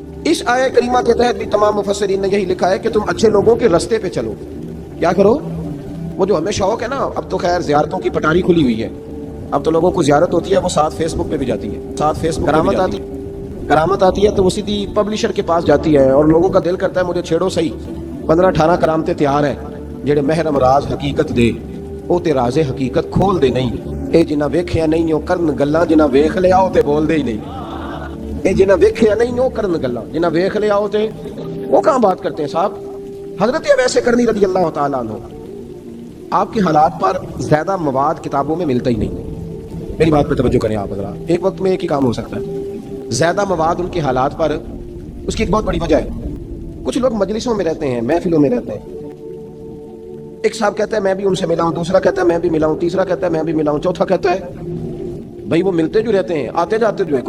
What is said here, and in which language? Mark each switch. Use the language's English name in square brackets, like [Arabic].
[Urdu] اس آیہ کریمہ کے تحت بھی تمام مفسرین نے یہی لکھا ہے کہ تم اچھے لوگوں کے رستے پہ چلو. کیا کرو؟ وہ جو ہمیں شوق ہے نا, اب تو خیر زیارتوں کی پٹاری کھلی ہوئی ہے, اب تو لوگوں کو زیارت ہوتی ہے, وہ ساتھ فیس بک پہ بھی جاتی ہے, ساتھ فیس بک کرامت آتی ہے تو وہ سیدھی پبلشر کے پاس جاتی ہے, اور لوگوں کا دل کرتا ہے مجھے چھیڑو صحیح. 15-18 کرامتیں تیار ہیں [Punjabi] جڑے محرم راز حقیقت دے, او تے راز حقیقت کھول دے نہیں. اے جنہ ویکھیا نہیں او کرن گلاں, جنہ ویکھ لیا او تے بول دے ہی نہیں. اے جنہ ویکھیا نہیں او کرن گلاں, جنہ ویکھ لیا او تے [Urdu] وہ کہاں بات کرتے ہیں صاحب. حضرت اویس کرنی رضی اللہ تعالیٰ عنہ, آپ کے حالات پر زیادہ مواد کتابوں میں ملتا ہی نہیں. میری بات پہ توجہ کریں آپ حضرات, ایک وقت میں ایک ہی کام ہو سکتا ہے. زیادہ مواد ان کے حالات پر, اس کی ایک بہت بڑی وجہ ہے. کچھ لوگ مجلسوں میں رہتے ہیں, محفلوں میں رہتے ہیں, ایک صاحب کہتا ہے میں بھی ان سے ملا ہوں, دوسرا کہتا ہے میں بھی ملا ہوں, تیسرا کہتا ہے میں بھی ملا ہوں, چوتھا کہتا ہے بھائی وہ ملتے جو رہتے ہیں, آتے جاتے جو ہے.